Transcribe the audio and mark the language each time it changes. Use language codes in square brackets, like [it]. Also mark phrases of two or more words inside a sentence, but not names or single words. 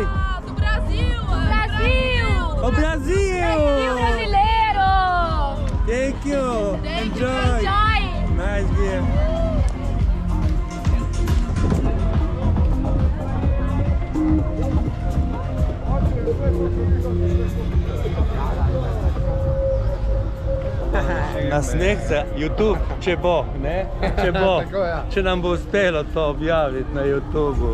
[pt] Do Brasil! Brasil! O Brasil! [en] Thank you, brasileiro! Thank you! Enjoy! Enjoy! Nice beer! [sl] Na sneg za YouTube, če bo, ne? Če bo, če nam bo uspelo to objaviti na YouTubu.